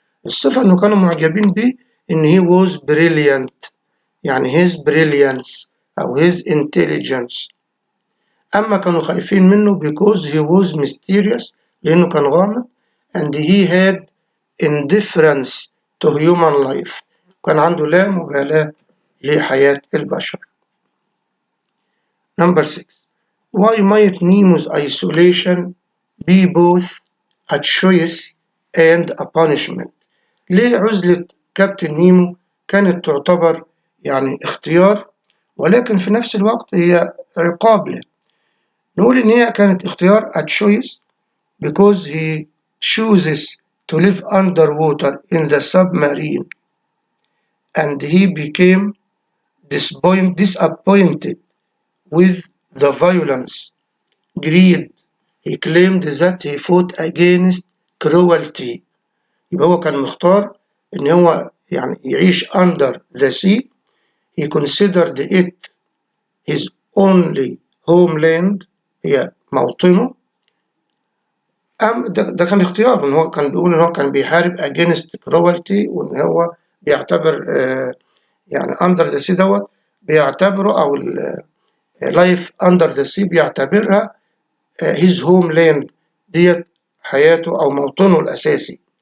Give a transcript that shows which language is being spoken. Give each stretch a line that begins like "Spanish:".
Arabic: الصفة انه كانوا معجبين بيه ان
English: he was brilliant،
Arabic: يعني
English: his brilliance
Arabic: او
English: his intelligence.
Arabic: اما كانوا خايفين منه
English: because he was mysterious،
Arabic: لانه كان غامض،
English: and he had indifference to human life،
Arabic: كان عنده لا مبالاة لحياة البشر.
English: Number 6. Why might Nemo's isolation be both a choice and a punishment؟
Arabic: ليه عزلة كابتن نيمو كانت تعتبر يعني اختيار ولكن في نفس الوقت هي عقاب له؟ نقول إن هي كانت اختيار
English: a choice because he chooses to live underwater in the submarine and he became disappointed with the violence, greed. He claimed that he fought against cruelty.
Arabic: يبقى هو كان مختار إن هو يعني يعيش
English: under the sea. He considered it his only homeland،
Arabic: هي موطنه. ده كان اختياره، إن هو كان بيقول إن هو كان بيحارب
English: against cruelty،
Arabic: وإن هو بيعتبر يعني under the sea دوت بيعتبره أو
English: life under the sea
Arabic: بيعتبرها
English: his homeland،
Arabic: ديت حياته أو موطنه الأساسي.